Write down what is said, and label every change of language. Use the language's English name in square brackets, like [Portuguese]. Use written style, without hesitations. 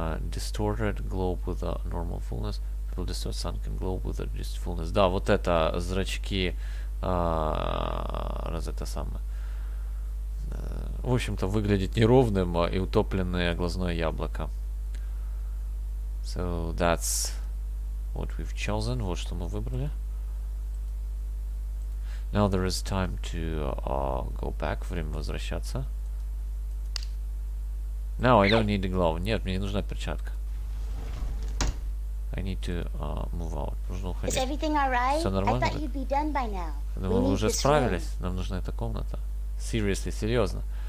[English] distorted globe with a normal fullness. Will distort sunken globe with a just fullness. [Russian] Да, вот это зрачки, раз это самое. В общем-то, выглядит неровным и утопленное глазное яблоко. [English] So that's what we've chosen. [Russian] Вот что мы выбрали. [English] Now there is time to go back. [Russian] Время возвращаться. [English] No, I don't need the glove. [Russian] Нет, мне не нужна перчатка. [English] I need to move out. [Russian] Нужно уходить. Все нормально? Думаю, вы уже справились. Нам нужна эта комната. [English] Seriously, [Russian] серьезно.